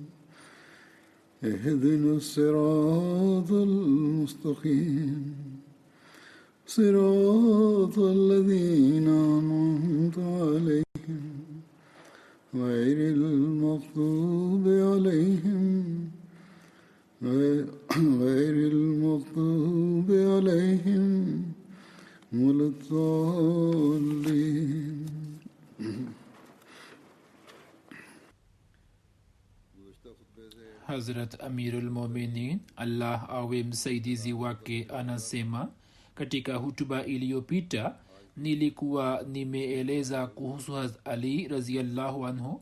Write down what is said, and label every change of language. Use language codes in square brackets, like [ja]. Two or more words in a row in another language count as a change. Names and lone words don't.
[ar] اهدنا الصراط المستقيم صراط الذين أنعمت عليهم غير المغضوب عليهم ولا الضالين. [sw] Hazrat Amirul Mominin Allah awe msaidizi wake anasema, katika hutuba iliyopita nilikuwa nimeeleza kuhusu Hazrat Ali [ar] رضي الله عنه.